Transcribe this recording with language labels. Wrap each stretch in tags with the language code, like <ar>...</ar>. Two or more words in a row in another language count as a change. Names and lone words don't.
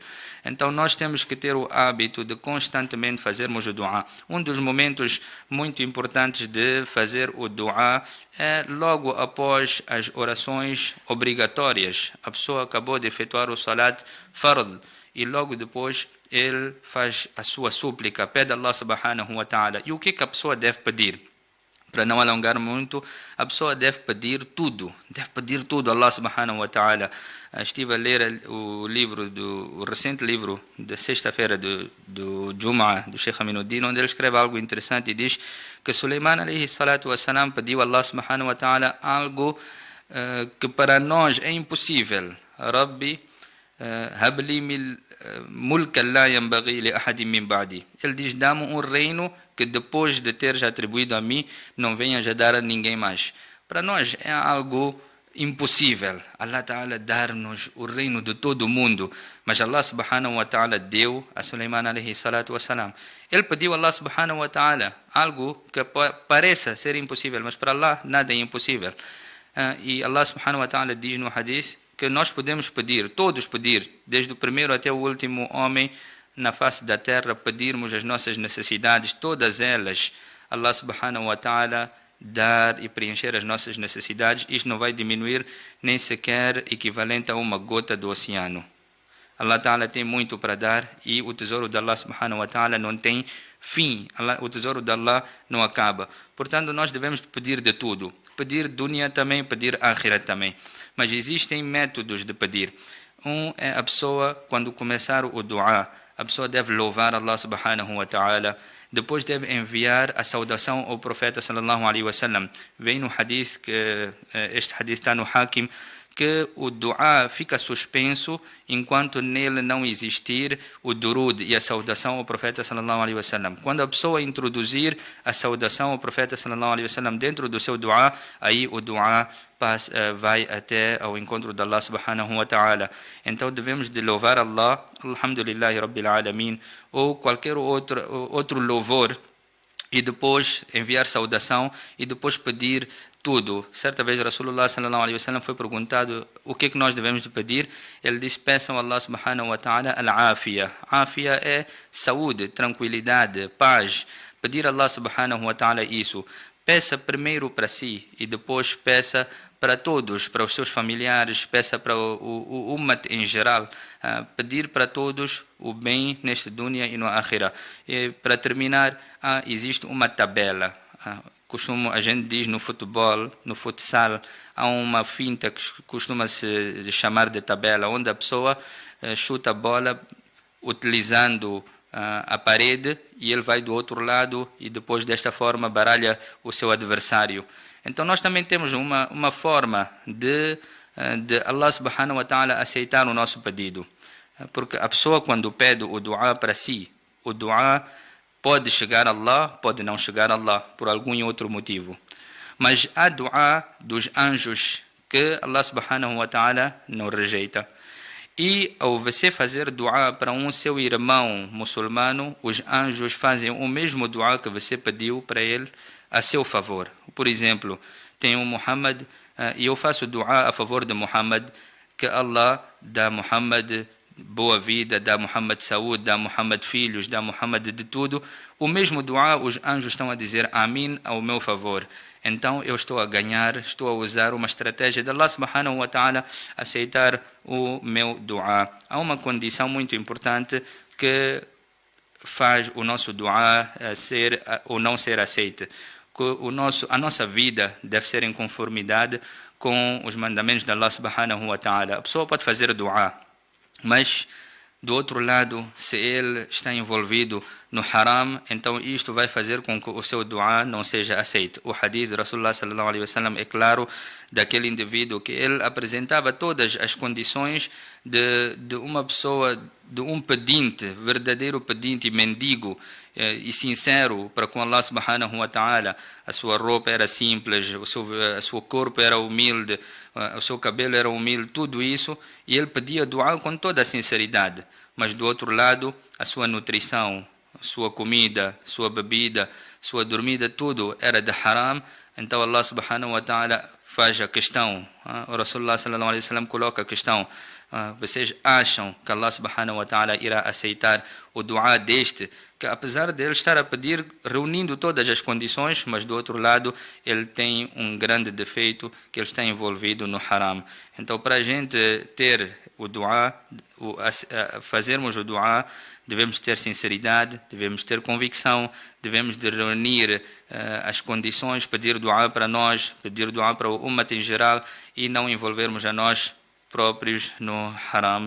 <pt>Então nós temos que ter o hábito de constantemente fazermos o dua. Um dos momentos muito importantes de fazer o dua é logo após as orações obrigatórias. A pessoa acabou de efetuar o</pt> <ar>صلاة فرض</ar> <pt>e logo depois ele faz a sua súplica, pede a</pt> <ar>الله سبحانه وتعالى.</ar> <pt>E o que a pessoa deve pedir? Para não alongar muito, a pessoa deve pedir tudo a</pt> <ar>الله سبحانه وتعالى.</ar> <pt>Estive a ler o recente livro da sexta-feira do Jum'ah, do Sheikh Aminuddin, onde ele escreve algo interessante e diz que Suleiman</pt> <ar>عليه الصلاة والسلام</ar> <pt>pediu a</pt> <ar>الله سبحانه وتعالى</ar> <pt>algo que para nós é impossível.</pt> <ar>رب هب لي ملكا لا ينبغي لأحد من بعدي.</ar> <pt>Ele diz, dá-me um reino que depois de ter já atribuído a mim, não venha já dar a ninguém mais. Para nós é algo impossível.</pt> <ar>الله تعالى</ar> <pt>dar-nos o reino de todo o mundo. Mas</pt> <ar>الله سبحانه وتعالى</ar> <pt>deu a Suleiman</pt> <ar>عليه الصلاة والسلام.</ar> <pt>Ele pediu a</pt> <ar>الله سبحانه وتعالى</ar> <pt>algo que pareça ser impossível, mas para Allah nada é impossível. E</pt> <ar>الله سبحانه وتعالى</ar> <pt>diz no hadith que nós podemos pedir, todos pedir, desde o primeiro até o último homem, na face da terra, pedirmos as nossas necessidades, todas elas,</pt> <ar>الله سبحانه وتعالى</ar> <pt>dar e preencher as nossas necessidades. Isto não vai diminuir nem sequer equivalente a uma gota do oceano.</pt> <ar>الله تعالى</ar> <pt>tem muito para dar e o tesouro de</pt> <ar>الله سبحانه وتعالى</ar> <pt>não tem fim. O tesouro de Allah não acaba. Portanto, nós devemos pedir de tudo. Pedir dunya também, pedir akhirah também. Mas existem métodos de pedir. Um é a pessoa, quando começar o dua, a pessoa deve louvar</pt> <ar>الله سبحانه وتعالى.</ar> <pt>Depois deve enviar a saudação ao profeta</pt> <ar>صلى الله عليه وسلم.</ar> <pt>Vem no hadith, que este hadith está no Hakim, que o dua fica suspenso enquanto nele não existir o durud e a saudação ao profeta</pt> <ar>صلى الله عليه وسلم.</ar> <pt>Quando a pessoa introduzir a saudação ao profeta</pt> <ar>صلى الله عليه وسلم</ar> <pt>dentro do seu dua, aí o dua vai até ao encontro de</pt> <ar>الله سبحانه وتعالى.</ar> <pt>Então devemos de louvar Allah,</pt> <ar>الحمد لله رب العالمين,</ar> <pt>ou qualquer outro louvor, e depois enviar saudação e depois pedir tudo. Certa vez</pt> <ar>رسول الله صلى الله عليه وسلم</ar> <pt>foi perguntado o que é que nós devemos de pedir. Ele disse, peçam a</pt> <ar>الله سبحانه وتعالى العافية.</ar> <pt>Afia é saúde, tranquilidade, paz. Pedir a</pt> <ar>الله سبحانه وتعالى</ar> <pt>isso. Peça primeiro para si e depois peça para todos, para os seus familiares, peça para o ummat em geral. Pedir para todos o bem neste dunya e no akhirah. E para terminar, existe uma tabela. A gente diz no futebol, no futsal, há uma finta que costuma se chamar de tabela, onde a pessoa chuta a bola utilizando a parede e ele vai do outro lado e depois desta forma baralha o seu adversário. Então nós também temos uma forma de</pt> <ar>الله سبحانه وتعالى</ar> <pt>aceitar o nosso pedido. Porque a pessoa quando pede o dua para si, o dua pode chegar a Allah, pode não chegar a Allah, por algum outro motivo. Mas há dua dos anjos que</pt> <ar>الله سبحانه وتعالى</ar> <pt>não rejeita. E ao você fazer dua para seu irmão muçulmano, os anjos fazem o mesmo dua que você pediu para ele a seu favor. Por exemplo, tem Muhammad e eu faço dua a favor de Muhammad, que Allah dá Muhammad boa vida, dá Muhammad saúde, dá Muhammad filhos, dá Muhammad de tudo. O mesmo dua, os anjos estão a dizer Amin ao meu favor. Então eu estou a ganhar, estou a usar uma estratégia de</pt> <ar>الله سبحانه وتعالى</ar> <pt>aceitar o meu dua. Há uma condição muito importante que faz o nosso dua ser ou não ser aceito. A nossa vida deve ser em conformidade com os mandamentos de</pt> <ar>الله سبحانه وتعالى.</ar> <pt>A pessoa pode fazer dua, mas do outro lado, se ele está envolvido no haram, então isto vai fazer com que o seu dua não seja aceito. O hadith de</pt> <ar>رسول الله صلى الله عليه وسلم</ar> <pt>é claro daquele indivíduo que ele apresentava todas as condições de uma pessoa, de um pedinte, verdadeiro pedinte e mendigo e sincero para com</pt> <ar>الله سبحانه وتعالى.</ar> <pt>A sua roupa era simples, o seu corpo era humilde, o seu cabelo era humilde, tudo isso, e ele pedia dua com toda a sinceridade. Mas do outro lado, a sua nutrição, sua comida, sua bebida, sua dormida, tudo era de haram, então</pt> <ar>الله سبحانه وتعالى</ar> <pt>faz a questão, o</pt> <ar>رسول الله صلى الله عليه وسلم</ar> <pt>coloca a questão, vocês acham que</pt> <ar>الله سبحانه وتعالى</ar> <pt>irá aceitar o dua deste, que apesar de ele estar a pedir, reunindo todas as condições, mas do outro lado ele tem um grande defeito, que ele está envolvido no haram. Então, para a gente ter o dua, fazermos o dua, devemos ter sinceridade, devemos ter convicção, devemos de reunir as condições, pedir dua para nós, pedir dua para o umat em geral e não envolvermos a nós próprios no haram.</pt>